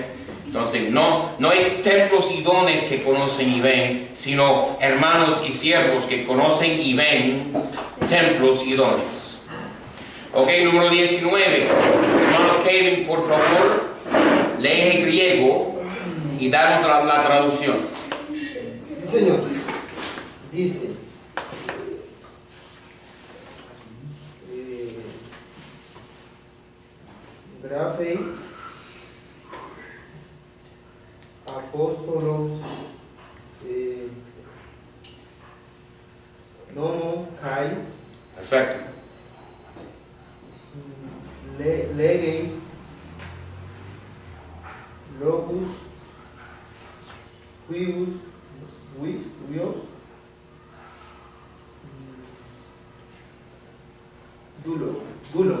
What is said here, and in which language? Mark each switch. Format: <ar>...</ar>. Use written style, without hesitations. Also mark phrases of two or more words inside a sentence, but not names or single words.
<es>Entonces, no es templos y dones que conocen y ven, sino hermanos y siervos que conocen y ven templos y dones. Ok, número 19. Hermano Kevin, por favor, lee el griego y danos la traducción. Sí, señor. Dice.</es> <el>γράφει, ἀπόστολος, νόμον, καί,</el> <es>Perfecto.</es> <el>λέγει, λόγους, υἱοῖς, δούλῳ.</el>